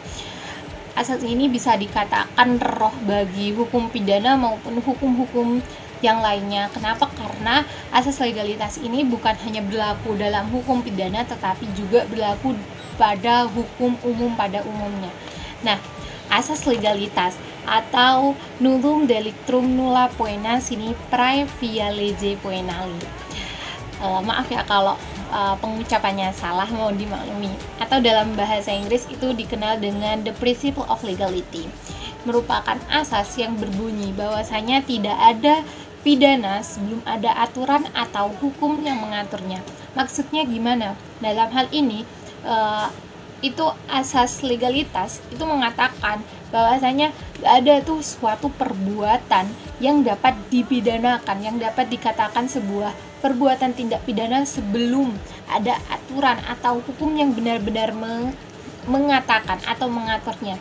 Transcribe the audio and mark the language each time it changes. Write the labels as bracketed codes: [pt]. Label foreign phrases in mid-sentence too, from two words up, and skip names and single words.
[id] Asas ini bisa dikatakan roh bagi hukum pidana maupun hukum-hukum yang lainnya. Kenapa? Karena asas legalitas ini bukan hanya berlaku dalam hukum pidana, tetapi juga berlaku pada hukum umum pada umumnya. Nah, asas legalitas atau [la] nullum delictum nulla poena sine prae via lege poenali. [id] Maaf ya kalau pengucapannya salah, mau dimaklumi. Atau dalam bahasa Inggris itu dikenal dengan [en] the principle of legality. [id] Merupakan asas yang berbunyi bahwasanya tidak ada pidana sebelum ada aturan atau hukum yang mengaturnya. Maksudnya gimana? Dalam hal ini itu asas legalitas itu mengatakan bahwasanya gak ada tuh suatu perbuatan yang dapat dipidanakan, yang dapat dikatakan sebuah perbuatan tindak pidana sebelum ada aturan atau hukum yang benar-benar mengatakan atau mengaturnya.